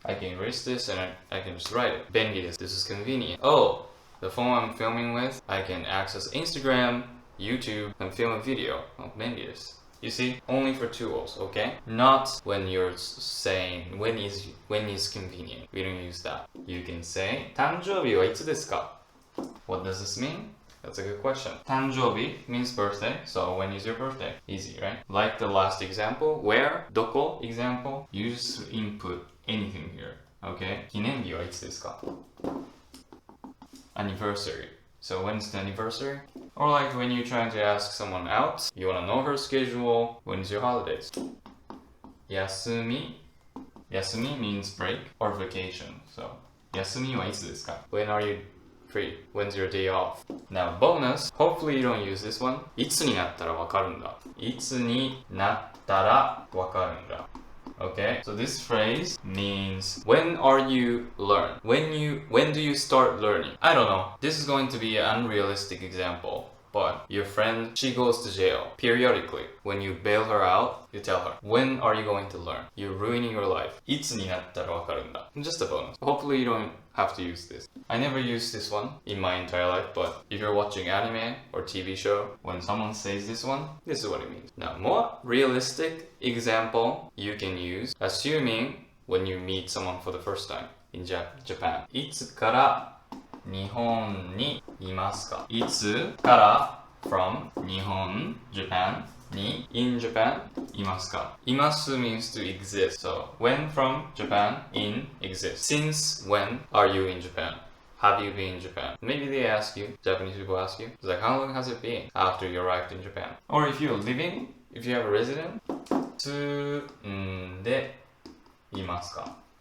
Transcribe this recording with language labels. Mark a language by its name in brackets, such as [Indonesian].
[English] I can erase this and I can just write it. [Japanese] 便利です. [English] This is convenient. Oh, the phone I'm filming with, I can access Instagram, YouTube, and film a video. [Japanese] Oh, 便利です. [English] You see, only for tools, okay? Not when you're saying when is convenient. We don't use that. You can say [Japanese] 誕生日はいつですか? [English] What does this mean? That's a good question. 誕生日 means birthday, so when is your birthday? Easy, right? Like the last example, where, どこ example, you just input anything here, okay? [Japanese] 記念日はいつですか?Anniversary. [English] So when's the anniversary? Or like when you're trying to ask someone out, you want to know her schedule, when's your holidays? 休み Yasumi means break or vacation. [Japanese] So 休みはいつですか? [English] When are you free? When's your day off? Now bonus, hopefully you don't use this one. [Japanese] いつになったらわかるんだ.いつになったらわかるんだ. [English] Okay, so this phrase means when are you learn? When do you start learning? I don't know. This is going to be an unrealistic example. But your friend, she goes to jail periodically. When you bail her out, you tell her, when are you going to learn? You're ruining your life. [Japanese] いつになったらわかるんだ. [English] Just a bonus. Hopefully you don't have to use this. I never used this one in my entire life, but if you're watching anime or TV show, when someone says this one, this is what it means. Now, more realistic example you can use, assuming when you meet someone for the first time in Japan. [Japanese] いつから日本にいますか? いつから from 日本 Japan に in Japan いますか? [English] います means to exist. So when from Japan in exist. Since when are you in Japan? Have you been in Japan? Maybe they ask you, Japanese people ask you, it's like how long has it been after you arrived in Japan? Or if you're living, if you have a resident, [Japanese] 住んでいますか?